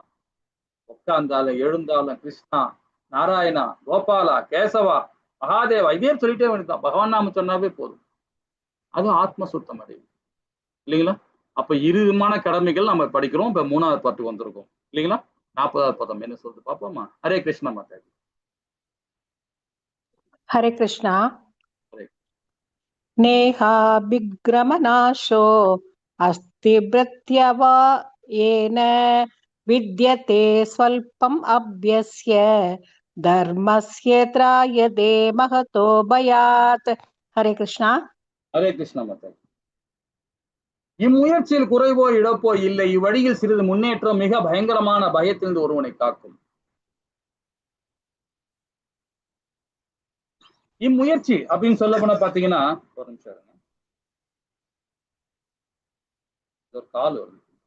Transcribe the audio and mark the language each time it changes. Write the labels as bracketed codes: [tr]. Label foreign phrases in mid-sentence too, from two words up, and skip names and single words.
[ta] உட்கார்ந்தாலும் எழுந்தாலும் கிருஷ்ணா, நாராயணா, கோபாலா, கேசவா, மகாதேவா இதே சொல்லிட்டே வேண்டியதான். பகவான் நாம சொன்னாவே போதும், அது ஆத்ம சுத்தம் அடையும் இல்லைங்களா? அப்ப இரு விதமான கடமைகள் நம்ம படிக்கிறோம். இப்ப 3வது பாட்டு வந்திருக்கோம் இல்லைங்களா? 40வது பதம் என்ன சொல்றது பாப்போமா? ஹரே கிருஷ்ணா மாதாஜி. हरे कृष्णा. हरे [sa] नेहा विग्रमनाशो अस्ति भृत्यवा येन विद्यते स्वल्पम् अभ्यस्य धर्मस्य त्रायते महतो भयात्. [ta] हरे कृष्णा. ஹரே கிருஷ்ணா மாதாஜி. இம்முயற்சியில் குறைவோ இழப்போ இல்லை, இவ்வழியில் சிறிது முன்னேற்றம் மிக பயங்கரமான பயத்திலிருந்து ஒருவனை காக்கும். இம்முயற்சி அப்படின்னு சொல்ல போனா பாத்தீங்கன்னா, ஒரு நிமிஷம் இருங்க, ஒரு கால் வருது.